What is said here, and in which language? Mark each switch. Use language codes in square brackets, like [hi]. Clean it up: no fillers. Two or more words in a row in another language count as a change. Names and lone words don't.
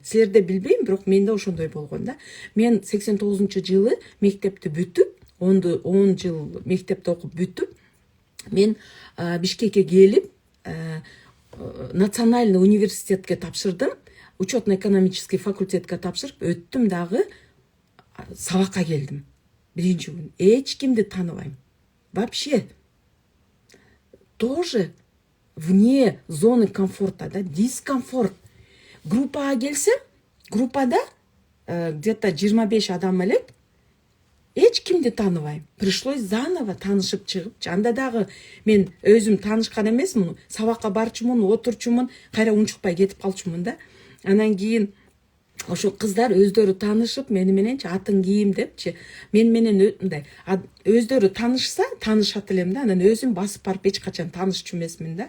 [ky] Силерде билбейм, бирок менде ошондой болгон да. Мен 89-жылы мектепти бүтүп, 10 жыл мектепте окуп бүтүп, мен Бишкекке келип, национальный университетке тапшырдым. Учетно-экономический факультетке тапшырып, өттүм дагы сабакка келдим. Биринчи күн. Эч кимди тааныбайм. [ru] Вообще. Тоже вне зоны комфорта, да, дискомфорт. [ky] Группага келсем, группада где-то 25 адам элек, эч кимди тааныбайм. [ru] Пришлось заново [ky] таанышып чыгып, анда дагы мен өзүм таанышкан эмесмин, сабакка барчумун, отурчумун, кайра унчукпай кетип калчумун да. Анан кийин ошо кыздар өздөрү таанышып, мени мененчи атын кийим депчи, мен менен мындай өздөрү таанышат элем да, анан өзүм басып барып эч качан таанышчу эмесмин да.